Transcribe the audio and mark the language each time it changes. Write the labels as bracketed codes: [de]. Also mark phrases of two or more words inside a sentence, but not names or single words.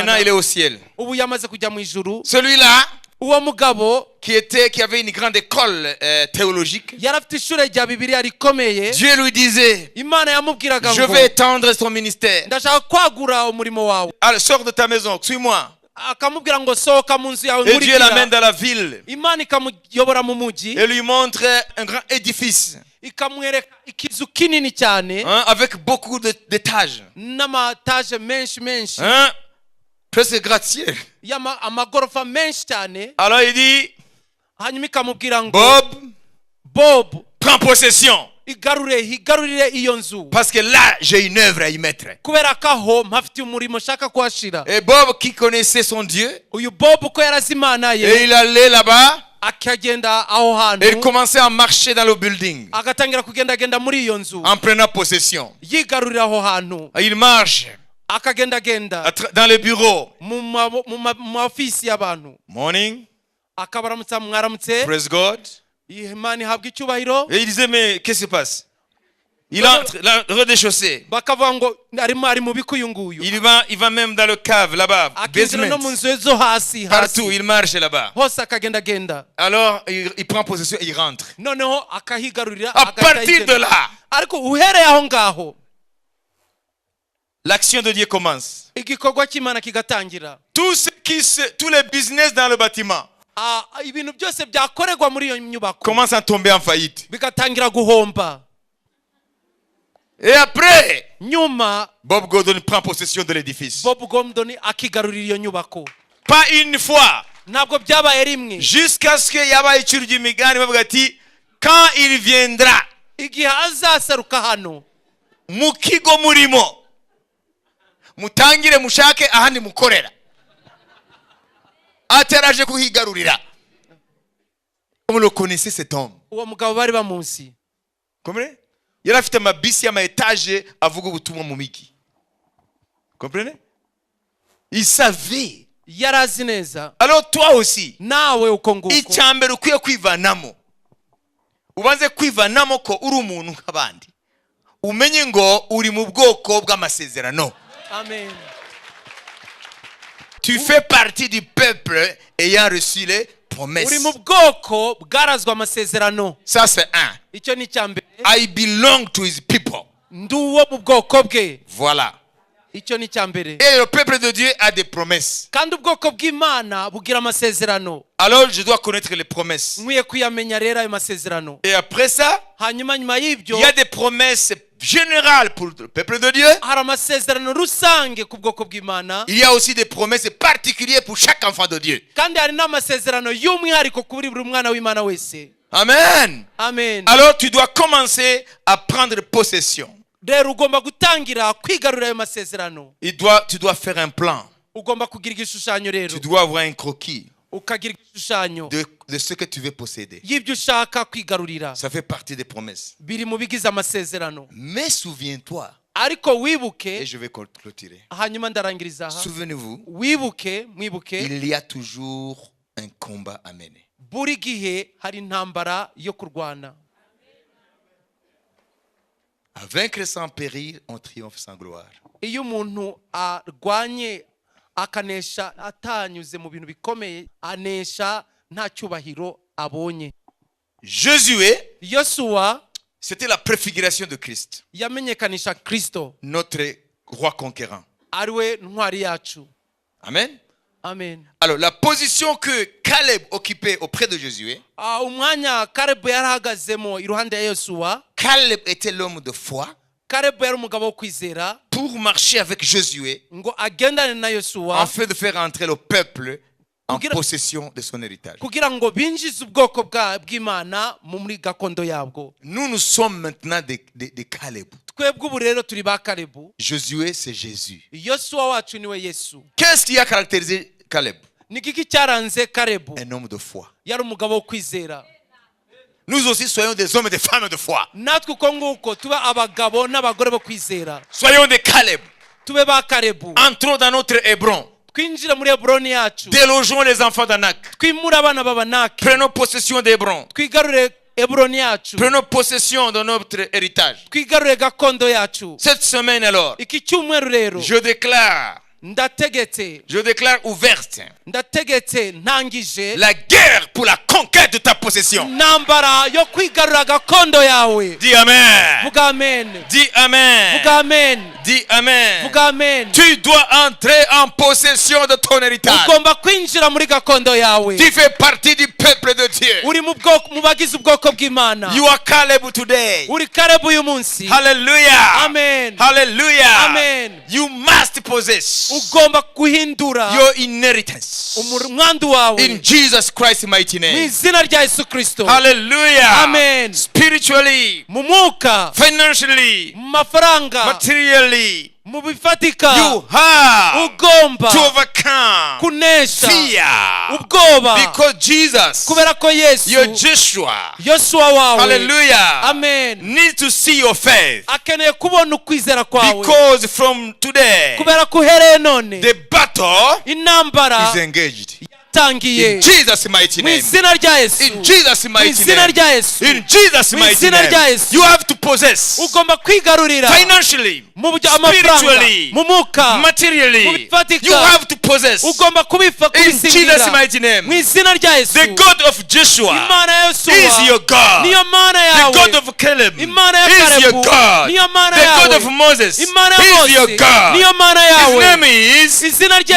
[rw] ry'Imana. [fr] il est au ciel. [rw] Ubu yamaze kujya mu ijuru. [fr] Celui-là, [rw] Uwo mugabo [fr] qui avait une grande école théologique, [rw] yari afite ishure rya Bibiliya rikomeye. [fr] Dieu lui disait, [rw] Imana yamubwiraga [fr] je [rw] ngo [fr] vais étendre son ministère. [rw] ndashaka kwagura umurimo wawe. [fr] Alors, sors de ta maison, suis-moi. [rw] Akamubwira ngo sohoka mu nzu yawe [fr] Et Dieu l'amène [rw] nkurikira. [fr] dans la ville [rw] Imana ikamuyobora mu mujyi, [fr] et lui montre un grand édifice, [rw] ikamwereka ikizu kinini cyane [fr] hein, avec beaucoup d'étages, [rw] n'amataje menshi menshi, [fr] hein, presque gratte-ciel. [rw] amagorofa menshi cyane. [fr] Alors il dit, [rw] Hanyuma ikamubwira ngo Bob, Bob, [fr] prends possession, [rw] higarurire iyo nzu, [fr] parce que là, j'ai une œuvre à y mettre. [rw] kubera ko aho mpafitiye umurimo nshaka kuhashira. [fr] Et Bob, qui connaissait son Dieu, [rw] Uyu Bob uko yarazi Imana [fr] et [rw] ye, [fr] il allait là-bas, [rw] akagenda aho [fr] et il [rw] hantu, [fr] commençait à marcher dans le building, [rw] agatangira kugendagenda muri iyo nzu, [fr] en prenant possession. [rw] yigarurira aho hantu, [fr] Il marche [rw] akagendagenda [fr] dans les bureaux. [rw] mu maofisi y'abantu, Morning, akabaramutsa, mwaramutse, [en] praise God. [rw] Imana ihabwa icyubahiro. [fr] Et il disait, mais qu'est-ce qui se passe? Il entre dans le rez-de-chaussée. [rw] Bakavuga ngo ari mu biku uyu nguyu, [fr] Il va même dans le cave là-bas, [rw] akinjira no mu basement. nzu zo hasi [fr] Partout, il marche là-bas. [rw] hose akagendagenda. [fr] Alors, il prend possession et il rentre. [rw] Noneho akahigarurira, [fr] À partir de là, [rw] ariko uhereye aho ngaho [fr] l'action de Dieu commence. [rw] igikorwa cy'Imana kigatangira. [fr] Tous les business dans le bâtiment [rw] Ibintu byose byakorerwa muri iyo nyubako [fr] commencent à tomber en faillite. [rw] bigatangira guhomba. [fr] Et après, [rw] Nyuma [fr] Bob Gordon prend possession de l'édifice. [rw] Bob Gordon akigarurira iyo nyubako. [fr] Pas une fois, [rw] Ntabwo byabaye rimwe, [fr] jusqu'à ce qu'il y ait [rw] icuri ry'imigani bavuga ati, [fr] quand il viendra [rw] igihe azaseruka hano mu kigo murimo, mutangire mushake ahandi mukorera. Ataraje kuhigarurira. [fr] Vous le connaissez cet homme? [rw] uwo mugabo bari bamuzi. [fr] Comprenez? [rw] Yari afite amabisi y'ama-etage avuga ubutumwa mu migi. [fr] Comprenez? Il savait. [rw] Yari azi neza. [fr] Alors toi aussi, [rw] Nawe uko nguko icyambere ukwiye kwivanamo, ubanze kwivanamo ko uri umuntu nk'abandi, umenye ngo uri mu bwoko bw'amasezerano. Amen. [fr] Tu fais partie du peuple ayant reçu les promesses. [rw] Uri mu bwoko bwarazwa amasezerano. [fr] Ça c'est un. [rw] Icyo ni icyambere. [en] I belong to his people. [rw] Ndi uwo mu bwoko bwe. [fr] Voilà. [rw] Icyo ni icyambere. [fr] Et le peuple de Dieu a des promesses. [rw] Kandi ubwoko bw'Imana bugira amasezerano. [fr] Alors je dois connaître les promesses. [rw] Nkwiye kuyamenya rero ayo masezerano. [fr] Et après ça, [rw] Hanyuma nyuma y'ibyo [fr] il y a des promesses générales pour le peuple de Dieu. [rw] hari amasezerano rusange ku bwoko bw'Imana. [fr] Il y a aussi des promesses particulières pour chaque enfant de Dieu. [rw] Kandi hari n'amasezerano y'umwihariko kuri buri mwana w'Imana wese. Amen. Amen. [fr] Alors tu dois commencer à prendre possession. [rw] Rero ugomba gutangira kwigarurira ayo masezerano. [fr] Tu dois faire un plan. [rw] Ugomba kugira igishushanyo rero. [fr] Tu dois avoir un croquis [rw] Ukagira igishushanyo [fr] de ce que tu veux posséder. [rw] y'ibyo ushaka kwigarurira. [fr] Ça fait partie des promesses. [rw] Biri mu bigize amasezerano. [fr] Mais souviens-toi, [rw] Ariko [fr] et [rw] wibuke, [fr] je vais clôturer. [rw] hanyuma ndarangiriza aha. [fr] Souvenez-vous, [rw] Mwibuke, [fr] il y a toujours un combat à mener. [rw] buri gihe hari intambara yo kurwana. [fr] À vaincre sans périr, on triomphe sans gloire. [rw] iyo umuntu arwanye akanesha atanyuze mu bintu bikomeye, anesha nta cyubahiro abonye. [fr] Josué, [rw] Yosuwa [fr] c'était la préfiguration de Christ, [rw] yamenyekanisha Kristo, [fr] notre roi conquérant. [rw] ariwe ntwari yacu. Amen. Amen. [fr] Alors, la position que Caleb occupait auprès de Josué, [rw] Umwanya Kalebu yarahagazemo iruhande ya Yosuwa. [fr] Caleb était l'homme de foi [rw] Kalebu yari umugabo wo kwizera [fr] pour marcher avec Josué [rw] ngo agendane na Yosuwa [fr] afin de faire entrer le peuple en [rw] Kugira- [fr] possession de son héritage. [rw] kugira ngo binjize ubwoko bw'Imana muri gakondo yabwo. [fr] Nous sommes maintenant des Caleb. [rw] Twebwe ubu rero turi ba Kalebu. [fr] Josué, c'est Jésus. [rw] Yosuwa wacu niwe Yesu. [fr] Qu'est-ce qui a caractérisé Caleb? [rw] Ni kiki cyaranze Kalebu? [fr] Un homme de foi. [rw] Yari umugabo wo kwizera. [fr] Nous aussi soyons des hommes et des femmes de foi. [rw] Natwe uko nguko tuba abagabo n'abagore bo kwizera. [fr] Soyons des Caleb. [rw] Tube ba Kalebu. [fr] Entrons dans notre Hébron. [rw] Twinjire muri Hebroni yacu. [fr] Délogeons les enfants d'Anak. [rw] Twimure abana b'Abanaki. [fr] Prenons possession d'Hébron. [rw] Twigarure Hebroni yacu. [fr] Prenons possession de notre héritage. [rw] Twigarure gakondo yacu. [fr] Cette semaine alors, [rw] Iki cyumweru rero [fr] je déclare ouverte [rw] ndategetse ntangije [fr] la guerre pour la conquête de ta possession. [rw] intambara yo kwigarura gakondo yawe. [fr] Dis Amen. [rw] Vuga amen. [fr] Dis Amen. [rw] Vuga amen. [fr] Dis Amen. [rw] Vuga amen. [fr] Tu dois entrer en possession de ton héritage. [rw] Ugomba kwinjira muri gakondo yawe. [fr] Tu fais partie du peuple de Dieu. [rw] Uri mu bagize ubwoko bw'Imana. [en] You are Caleb today. [rw] Uri Kalebu uyu munsi. Hallelujah. Amen. Hallelujah. Amen. [en] You must possess [rw] Ugomba guhindura [en] your inheritance [rw] umwandu wawe [en] in Jesus Christ's mighty [rw] mu [en] name. [rw] izina rya Yesu Kristo. Hallelujah. Amen. [en] Spiritually, [rw] Mu mwuka, [en] financially, [rw] mu mafaranga, [en] materially, [rw] mu bifatika, [en] you have [rw] ugomba [en] to overcome [rw] kunesha [en] fear [rw] ubwoba, [en] because Jesus, [rw] kubera ko Yesu [en] your Joshua, [rw] Yosuwa wawe, [en] hallelujah, [rw] amen, [en] needs to see your faith [rw] akeneye kubona ukwizera kwawe, [en] because from today [rw] kubera ko uhereye none [en] the battle [rw] intambara [en] is engaged. [rw] yatangiye [en] In Jesus' mighty [rw] mu [en] name. [rw] izina rya Yesu. [en] In Jesus' [rw] Mu [en] mighty [rw] izina [en] name. [rw] rya Yesu. [en] In Jesus' [rw] Mu [en] mighty [rw] izina rya [en] name. [rw] Yesu. [en] You have to possess [rw] Ugomba kwigarurira [en] financially, [rw] mu buryo amafaranga, [en] spiritually, [rw] mu mwuka, mu [en] materially. [rw] bifatika. [en] You have to possess [rw] Ugomba [en] in Jesus' [rw] kubisingira [en] mighty [rw] mu [en] name. [rw] izina rya Yesu. [en] The God of Joshua [rw] Imana ya Yosuwa [en] is your God. [rw] niyo mana [en] The [rw] yawe. [en] God of Caleb [rw] Imana ya [en] is your [rw] Kalebu [en] God. [rw] niyo mana [en] The God [rw] yawe. [en] of Moses [rw] Imana ya [en] is your [rw] Mose [en] God. [rw] niyo mana [en] His [rw] yawe. [en] name is [rw] Izina rye ni